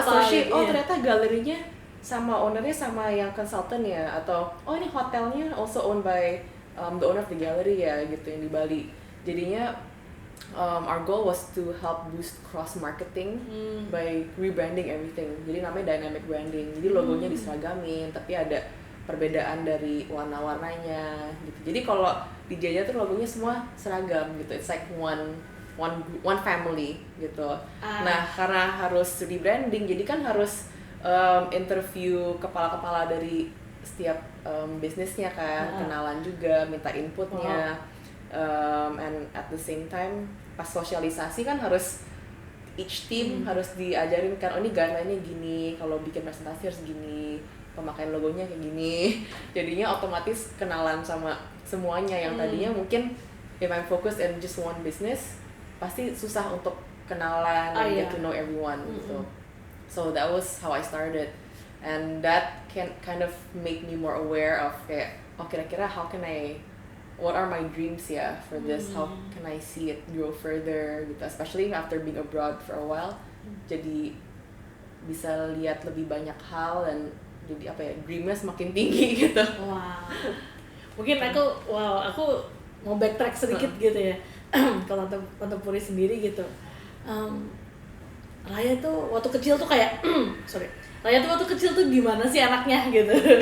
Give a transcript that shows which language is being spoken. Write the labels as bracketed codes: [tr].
[id] associate, ternyata galerinya sama ownernya sama yang consultant ya, atau ini hotelnya [en] also owned by the owner of the gallery [id] ya gitu yang di Bali. Jadinya [en] our goal was to help boost cross marketing by rebranding everything. [id] Jadi namanya dynamic branding. Jadi logonya diseragamin tapi ada perbedaan dari warna-warnanya gitu. Jadi kalau di Jaja tuh logonya semua seragam gitu. [en] It's like one family [id] gitu. Nah, karena harus rebranding jadi kan harus interview kepala-kepala dari setiap bisnisnya kan, kenalan juga, minta inputnya, [en] and at the same time [id] pas sosialisasi kan harus [en] each team [id] harus diajarin kan, ini guideline-nya gini, kalau bikin presentasi harus gini, pemakaian logonya kayak gini. Jadinya otomatis kenalan sama semuanya yang tadinya mungkin [en] if I'm focused in just one business [id] pasti susah untuk kenalan [en] and get to know everyone [id] gitu. [en] So that was how I started, and that can kind of make me more aware of [id] kayak kira-kira [en] what are my dreams ya for this, how can I see it grow further gitu, especially after being abroad for a while. [id] Jadi bisa lihat lebih banyak hal dan jadi apa ya, dreamnya semakin tinggi gitu. Wow. Mungkin aku mau backtrack sedikit gitu ya. Kalau Tante Puri sendiri gitu. Raya tuh waktu kecil tuh kayak Raya tuh waktu kecil tuh gimana sih anaknya gitu.